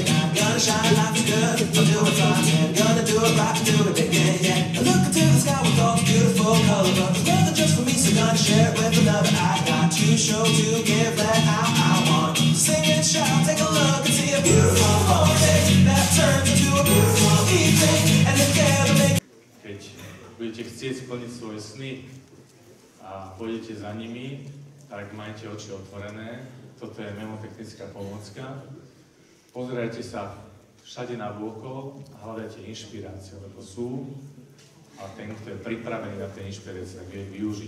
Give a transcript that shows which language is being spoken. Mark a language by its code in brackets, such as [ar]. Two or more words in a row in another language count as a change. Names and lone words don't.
[en] I'm gonna shine, life is good. I'll do it right, I'm gonna do it right, do it again, yeah. I look into the sky with all the beautiful colors, but it's more than just for me, so gonna share it with another. I got to show, to give, that I want to sing and shout. Take a look and see a beautiful morning that turns into a beautiful evening, and together make. [sk] Keď budete chcieť splniť svoje sny a pôjdete za nimi, tak majte oči otvorené toto je memotechnická pomôcka. Pozerajte sa všade na vôkol a hľadajte inšpiráciu, lebo sú a ten, kto je pripravený na tie inšpirácie, vie využiť.